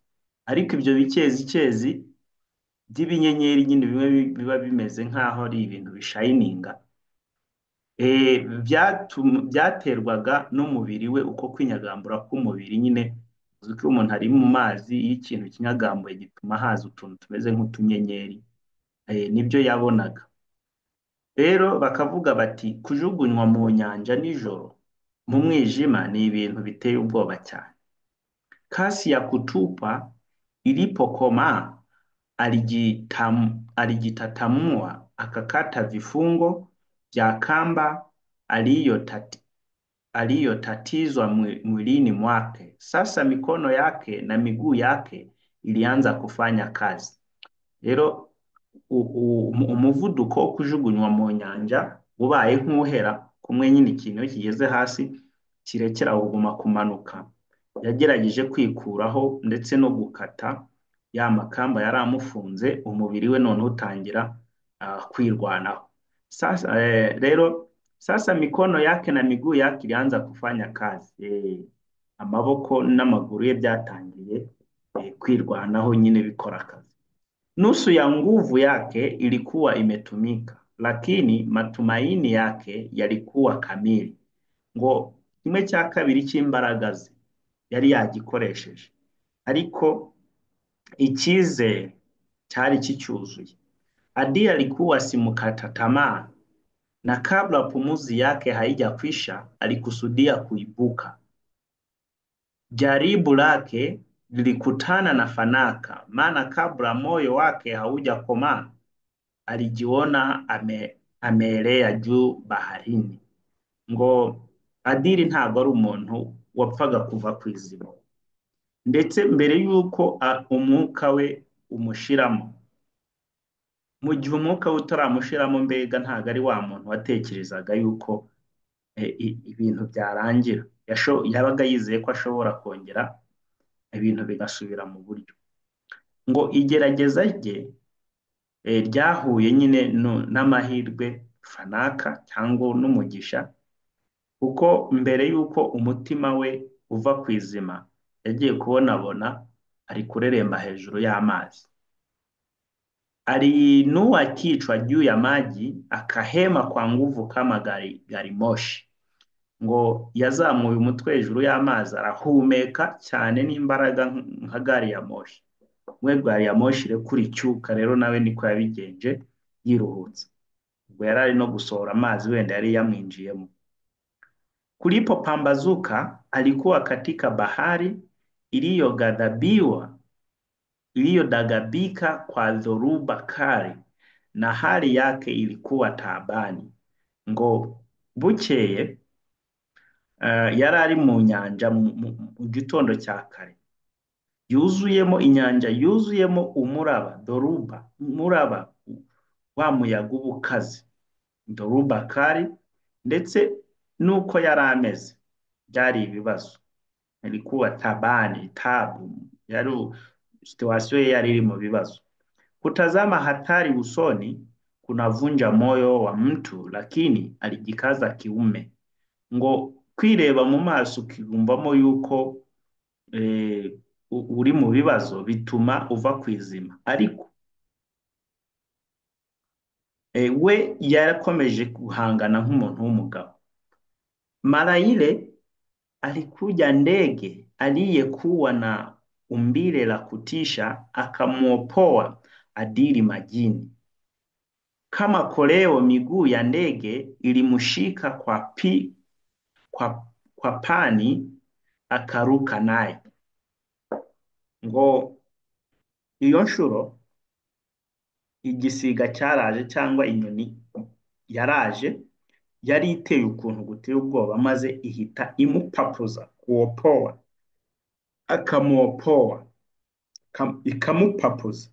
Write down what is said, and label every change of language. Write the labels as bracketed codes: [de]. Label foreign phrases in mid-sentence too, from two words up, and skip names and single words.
[rw] Ariko ibyo bicezicezi by'ibinyenyeri nyine bimwe biba bimeze nk'aho ari ibintu bishayininga, byaterwaga n'umubiri we, uko kwinyagambura k'umubiri nyine. Uzi ko umuntu ari mu mazi, iyo ikintu kinyagambuye gituma haza utuntu tumeze nk'utunyenyeri. Nibyo yabonaga. Rero bakavuga bati kujugunywa mu nyanja nijoro mu mwijima ni ibintu biteye ubwoba cyane. [sw] Kasi ya kutupa ilipokoma, alijitatamua akakata vifungo vya kamba aliyotatizwa mwilini mwake. Sasa mikono yake na miguu yake ilianza kufanya kazi. [rw] Rero umuvuduko wo kujugunywa mu nyanja ubaye nk'uhera, kumwe nyine ikintu iyo kigeze hasi kirekera kuguma kumanuka, yagerageje kwikuraho ndetse no gukata ya makamba yari amufunze, umubiri we none utangira kwirwanaho. [sw] Sasa mikono yake na miguu yake ilianza kufanya kazi. [rw] Amaboko n'amaguru ye byatangiye kwirwanaho nyine bikora akazi. [sw] Nusu ya nguvu yake ilikuwa imetumika, lakini matumaini yake yalikuwa kamili. [rw] Ngo kimwe cya kabiri cy'imbaraga ze yari yagikoresheje, ariko icyizere cyari kicyuzuye. [sw] Adili alikuwa si mkata tamaa, na kabla pumuzi yake haijakwisha alikusudia kuibuka. Jaribu lake lilikutana na fanaka, maana kabla moyo wake haujakomaa alijiona ameelea juu baharini. [rw] Ngo Adili ntabwo ari umuntu wapfaga kuva ku izima, ndetse mbere y'uko umwuka we umushiramo. Mu gihe umwuka we utaramushiramo, mbega ntabwo ari wa muntu watekerezaga yuko ibintu byarangira. Yabaga yizeye ko ashobora kongera ibintu bigasubira mu buryo. Ngo igerageza rye ryahuye nyine n'amahirwe fanaka cyangwa n'umugisha, kuko mbere y'uko umutima we uva ku izima yagiye kubonabona ari kureremba hejuru y'amazi. [sw] Aliinua kichwa juu ya maji akahema kwa nguvu kama gari moshi. [rw] Ngo yazamuye umutwe hejuru y'amazi arahumeka cyane n'imbaraga nka gari ya moshi. Mwe gari ya moshi irekura icyuka, rero nawe niko yabigenje yiruhutsa. Ubwo yari ari no gusohora amazi wenda yari yamwinjiyemo. [sw] Kulipopambazuka alikuwa katika bahari iliyodagabika kwa dhoruba kali, na hali yake ilikuwa taabani. [rw] Ngo bukeye yari ari mu nyanja mu gitondo cya kare, inyanja yuzuyemo umuraba, umuraba wa muyaga uba ukaze, [sw] dhoruba kali, [rw] ndetse nuko yari ameze byari ibibazo. [sw] Ilikuwa tabani, tabu, [rw] situasiyo ye yari iri mu bibazo. [sw] Kutazama hatari usoni kunavunja moyo wa mtu, lakini alijikaza kiume. [rw] Ngo kwireba mu maso ukiyumvamo yuko uri mu bibazo bituma uva ku izima, ariko we yarakomeje guhangana nk'umuntu w'umugabo. [sw] Mara ile alikuja ndege aliyekuwa na umbile la kutisha, akamwopoa Adili majini. Kama koleo miguu ya ndege ilimshika kwa pani, akaruka naye. [rw] Ngo iyo nshuro igisiga cyaraje cyangwa inyoni yaraje, yari iteye ukuntu guteye ubwoba, maze ihita imupapuza, [sw] kuopoa, akamuopoa, [rw] ikamupapuza.